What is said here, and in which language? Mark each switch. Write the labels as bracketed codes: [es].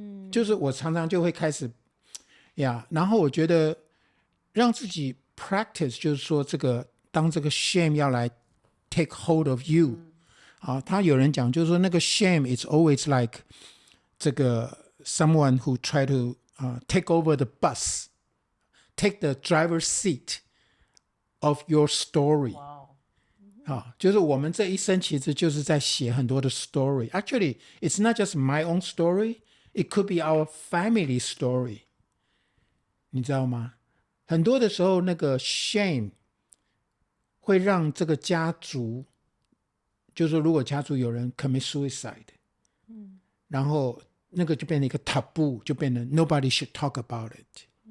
[zh] 就是我常常就会开始然后我觉得让自己 practice， 就是说这个当这个 shame 要来 [en] take hold of you， [zh] 他有人讲就是说那个 [en] shame is always like [zh] 这个 [en] someone who try to take over the bus, take the driver's seat of your story。 [zh] 就是我们这一生其实就是在写很多的 story. [en] Actually, it's not just my own story. It could be our family story. [zh] 你知道吗？很多的时候那个 shame 会让这个家族，就是说如果家族有人 [en] commit suicide， [zh] 然后那个就变成一个 taboo， 就变成 [en] nobody should talk about it。